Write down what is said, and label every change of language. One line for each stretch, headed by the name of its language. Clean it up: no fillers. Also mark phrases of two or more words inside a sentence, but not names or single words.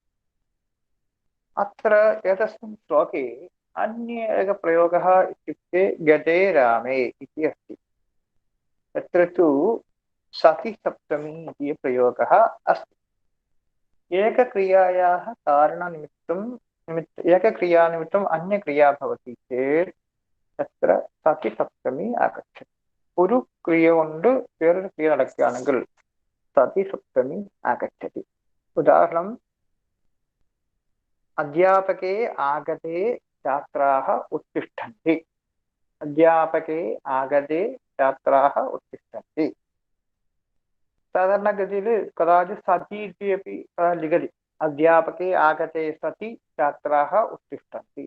Sanskrit: अत्र एतस्मिन् श्लोके अन्य एकः प्रयोगः इत्युक्ते गते रामे इति अस्ति। तत्र तु सति सप्तमी इति प्रयोगः अस्ति। एकक्रियायाः कारणनिमित्तं एकक्रियानिमित्तम् अन्यक्रिया भवति चेत् तत्र सति सप्तमी आगच्छति।
Malayalam: ഒരു ക്രിയ കൊണ്ട് വേറൊരു ക്രിയ നടക്കുകയാണെങ്കിൽ
Sanskrit: സതി സപ്തമി ആഗച്ഛതി.
Malayalam: ഉദാഹരണം,
Sanskrit: अध्यापके आगते छात्राः उत्तिष्ठन्ति। अध्यापके आगते छात्राः उत्तिष्ठन्ति। साधारणगतिः कदाचित् सति इति अपि लिखति। अध्यापके आगते सति छात्राः उत्तिष्ठन्ति।